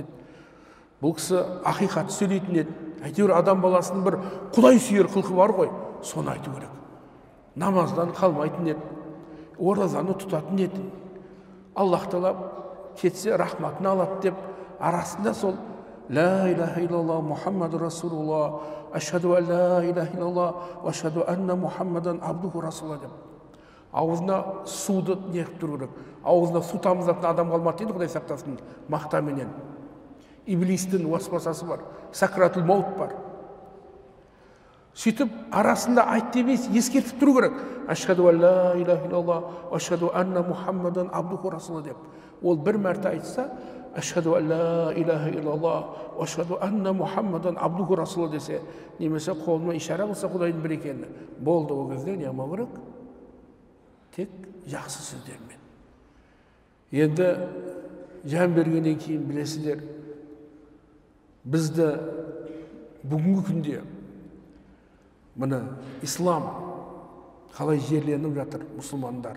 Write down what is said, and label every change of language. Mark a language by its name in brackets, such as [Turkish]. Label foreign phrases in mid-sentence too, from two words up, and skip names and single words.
[Kazakh] Бұл кісі ақиқат сөйлейтін еді. Әйтеуір адам баласының бір Құдай сүйер қылқы бар ғой, соны айту керек. Намаздан қалмайтын еді, оразаны тұтатын еді. Аллах Тағала кетсе рахматын алады деп, арасында сол [Arabic] لا إله إلا الله محمد رسول الله، أشهد أن لا إله إلا الله، أشهد أن محمدا عبده رسول الله деп. [Kazakh] Ауызына суды неғып тұру керек. Ауызына су тамызатын адам қалмады дейді, Құдай сақтасын, мақтаменен. Иблистің уасвасасы бар, [Arabic] سكرة الموت [Kazakh] бар. Сөйтіп арасында айт демес, ескертіп тұру керек. [Arabic] أشهد أن لا إله إلا الله، أشهد أن محمدا عبده رسول الله деп. [Kazakh] Ол бір мәрте айтса, [Arabic] أشهد أن لا إله إلا الله، أشهد أن محمدا عبده رسول الله [Kazakh] десе, немесе қолына ишара болса Құдайдың бір екені. Болды, ол кезде не қылмау керек? Тек жақсы сөздермен. Енді жан бергеннен кейін білесіздер, бізді бүгінгі күнде мына ислам қалай жерленіп жатыр, мұсылмандар.